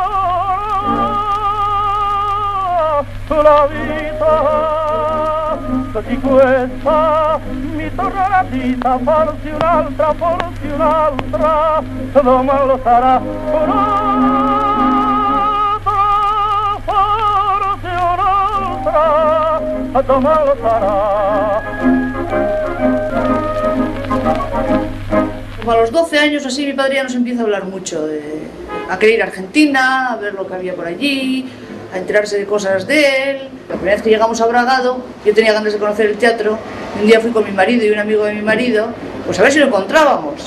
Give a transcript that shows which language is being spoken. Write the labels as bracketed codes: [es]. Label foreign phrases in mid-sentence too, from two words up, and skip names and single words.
[it] la vita quanto ci questa, mi torna la vita, forse un'altra, domani lo sarà un'altra, forse un'altra, domani lo sarà. [es] Como a los 12 años así mi padre ya nos empieza a hablar mucho, a querer ir a Argentina, a ver lo que había por allí, a enterarse de cosas de él. La primera vez que llegamos a Bragado, yo tenía ganas de conocer el teatro, y un día fui con mi marido y un amigo de mi marido, pues a ver si lo encontrábamos.